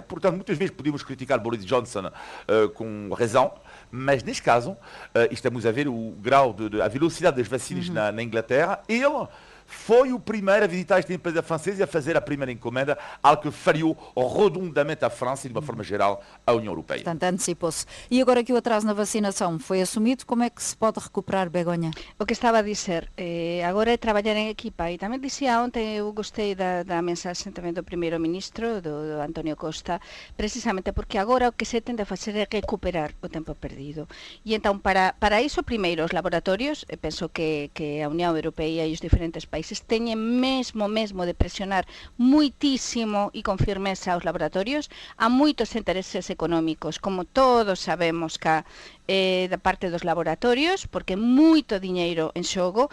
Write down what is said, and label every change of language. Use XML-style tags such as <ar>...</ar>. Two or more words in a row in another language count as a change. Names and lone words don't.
<pt>Portanto, muitas vezes podemos criticar Boris Johnson com razão, mas neste caso estamos a ver o grau, a velocidade das vacinas na Inglaterra. Ele foi o primeiro a visitar esta empresa francesa e a fazer a primeira encomenda, algo que falhou redondamente a França e, de uma forma geral, a União Europeia. Portanto, antecipou-se. E agora que o atraso na vacinação foi assumido, como é que se pode recuperar, Begonha?</pt> <gl>O que estaba a dizer, agora é traballar en equipa, e tamén dicía ontem, eu gostei da mensaxe tamén do primeiro-ministro, do Antonio Costa, precisamente porque agora o que se tende a facer é recuperar o tempo perdido. E entón, para iso, primeiro, os laboratorios, penso que a Unión Europea e os diferentes países teñen mesmo de presionar muitísimo e con firmeza aos laboratorios a moitos intereses económicos, como todos sabemos que da parte dos laboratorios, porque moito diñeiro en xogo.</gl>